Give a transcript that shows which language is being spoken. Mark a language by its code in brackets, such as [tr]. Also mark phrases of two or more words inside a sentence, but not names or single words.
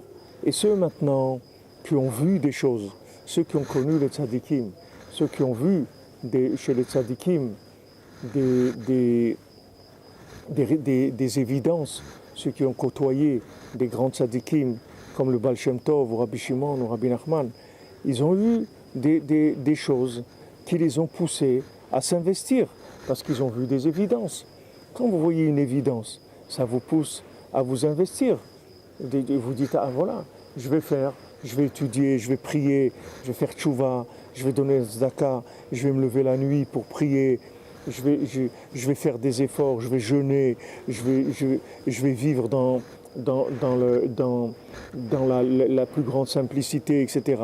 [fr] Et ceux maintenant qui ont vu des choses, ceux qui ont connu les tzadikim, ceux qui ont vu chez les tzadikim des évidences, ceux qui ont côtoyé des grands tzadikim comme le Baal Shem Tov ou Rabbi Shimon ou Rabbi Nachman, ils ont eu des choses qui les ont poussés à s'investir parce qu'ils ont vu des évidences. Quand vous voyez une évidence, ça vous pousse à vous investir. Vous dites, ah voilà, je vais étudier, je vais prier, je vais faire tchouva, je vais donner tzedaka, je vais me lever la nuit pour prier, je vais faire des efforts, je vais jeûner, je vais vivre dans la plus grande simplicité, etc.